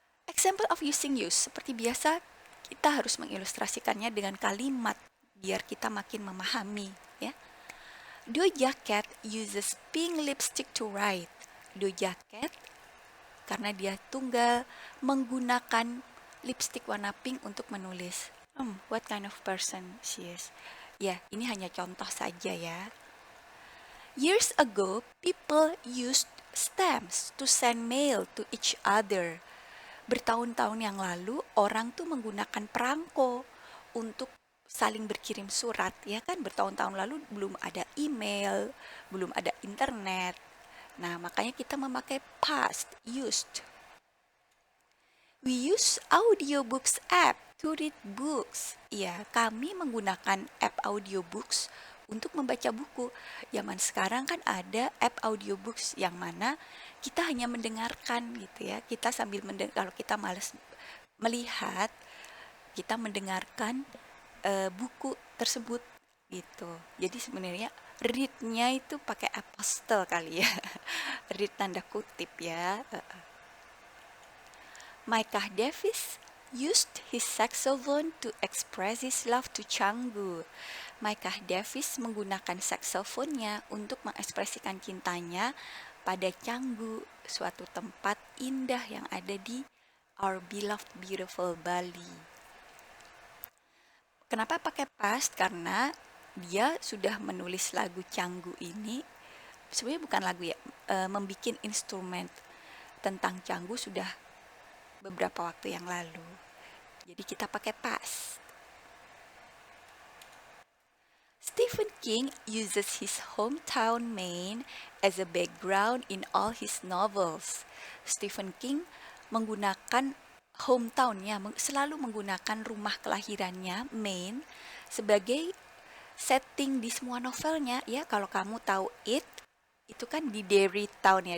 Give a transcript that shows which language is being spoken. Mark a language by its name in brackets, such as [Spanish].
[English] Example of using use, [Indonesian] seperti biasa kita harus mengilustrasikannya dengan kalimat biar kita makin memahami ya. [English] Doja Cat uses pink lipstick to write. [Indonesian] Doja Cat karena dia tunggal menggunakan lipstick warna pink untuk menulis. [English] What kind of person she is? [Indonesian] Ya, ini hanya contoh saja ya. [English] Years ago, people used stamps to send mail to each other. [Indonesian] Bertahun-tahun yang lalu, orang tuh menggunakan perangko untuk saling berkirim surat. Ya kan, bertahun-tahun lalu belum ada email, belum ada internet. Nah, makanya kita memakai past, used. [English] We use audiobooks app to read books. [Indonesian] Ya, kami menggunakan app audiobooks untuk membaca buku. Zaman sekarang kan ada app audiobooks yang mana kita hanya mendengarkan gitu ya. Kita sambil kalau kita malas melihat, kita mendengarkan buku tersebut gitu. Jadi sebenarnya read-nya itu pakai apostle kali ya. Read tanda kutip ya. [English] Micah Davis used his saxophone to express his love to Canggu. [Indonesian] Micah Davis menggunakan saksofonnya untuk mengekspresikan cintanya pada Canggu, suatu tempat indah yang ada di [English] our beloved beautiful [Indonesian] Bali. Kenapa pakai past? Karena dia sudah menulis lagu Canggu ini, sebenarnya bukan lagu ya, membuat instrumen tentang Canggu sudah beberapa waktu yang lalu. Jadi kita pakai past. [English] Stephen King uses his hometown Maine as a background in all his novels. [Indonesian] Stephen King menggunakan hometownnya, selalu menggunakan rumah kelahirannya Maine sebagai setting di semua novelnya ya. Kalau kamu tahu itu kan di Derry Town ya.